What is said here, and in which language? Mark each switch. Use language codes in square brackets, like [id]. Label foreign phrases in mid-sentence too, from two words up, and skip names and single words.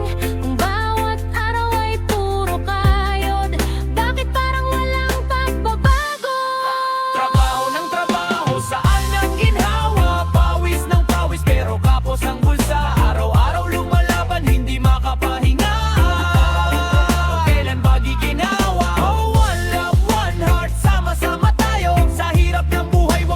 [tl] Kung bawat araw ay puro kayod, bakit parang walang pagbabago? Trabaho ng trabaho, saan ang ginhawa? Pawis ng pawis, pero kapos ang bulsa. Araw-araw lumalaban, hindi makapahinga. Kailan ba giginawa? [en] Oh, one love, one heart, [tl] sama-sama tayo. Sa hirap ng buhay